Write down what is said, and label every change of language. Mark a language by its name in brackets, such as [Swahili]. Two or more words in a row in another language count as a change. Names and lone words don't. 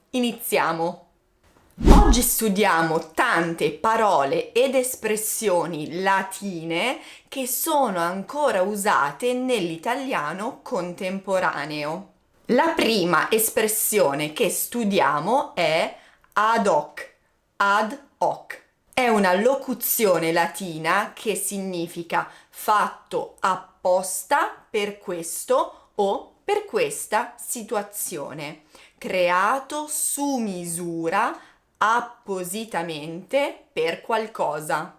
[Italian] Iniziamo! Oggi studiamo tante parole ed espressioni latine che sono ancora usate nell'italiano contemporaneo. La prima espressione che studiamo è [Latin] ad hoc. Ad hoc. [Italian] È una locuzione latina che significa fatto apposta per questo o per questa situazione, creato su misura appositamente per qualcosa.